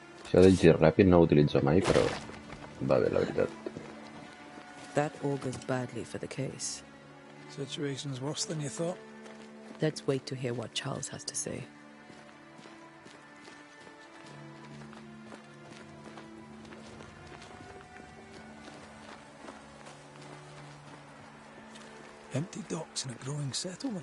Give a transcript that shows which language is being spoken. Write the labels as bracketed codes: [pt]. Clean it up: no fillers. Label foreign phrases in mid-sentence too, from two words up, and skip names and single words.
[ca] Això del gir ràpid no ho utilitzo mai, però va bé, la veritat. [en] That augurs badly for the case. Situation's worse than you thought. Let's wait to hear what Charles has to say. Empty docks in a growing settlement.